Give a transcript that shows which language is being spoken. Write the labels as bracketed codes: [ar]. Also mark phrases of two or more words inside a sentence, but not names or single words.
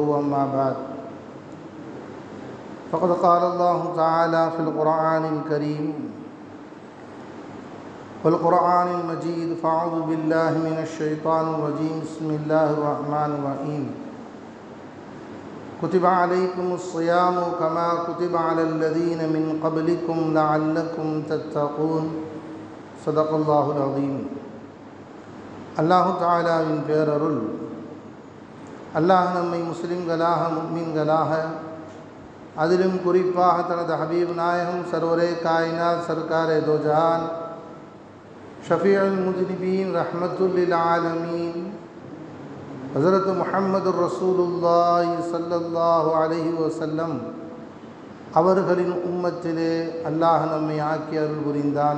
[ar] أما بعد، فقد قال الله تعالى في القرآن الكريم والقرآن المجيد: فأعوذ بالله من الشيطان الرجيم. بسم الله الرحمن الرحيم. كتب عليكم الصيام كما كتب على الذين من قبلكم لعلكم تتقون. صدق الله العظيم. [ta] அல்லாஹு தஆலாவின் பேரருள், அல்லாஹ் நம்மை முஸ்லிம்களாக முஃமின்களாக, அதிலும் குறிப்பாக தனது ஹபீப் நாயகம் [ur] سرورِ کائنات سرکارِ دو جہان [ar] شفيع المذنبين رحمة للعالمين حضرت محمد رسول الله صلى الله عليه وسلم [ta] அவர்களின் உம்மத்திலே அல்லாஹ் நம்மை ஆக்கி அருள் புரிந்தான்.